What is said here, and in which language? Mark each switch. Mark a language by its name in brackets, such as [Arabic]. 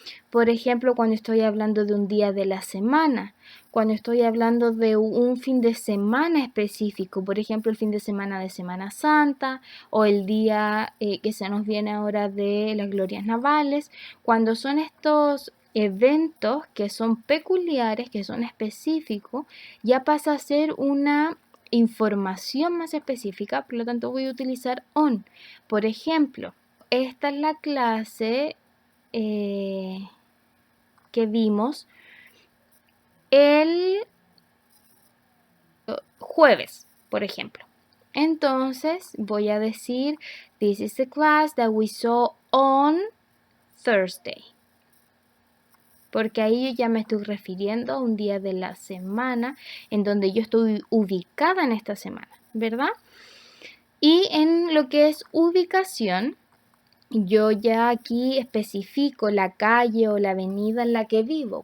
[Spanish] Por ejemplo, cuando estoy hablando de un día de la semana, cuando estoy hablando de un fin de semana específico, por ejemplo, el fin de Semana Santa o el día que se nos viene ahora de las glorias navales, cuando son estos eventos que son peculiares, que son específicos, ya pasa a ser una información más específica, por lo tanto voy a utilizar on. Por ejemplo, esta es la clase que vimos el jueves, por ejemplo. Entonces voy a decir, [English] this is the class that we saw on Thursday. [Spanish] Porque ahí yo ya me estoy refiriendo a un día de la semana en donde yo estoy ubicada en esta semana, ¿verdad? Y en lo que es ubicación, yo ya aquí especifico la calle o la avenida en la que vivo.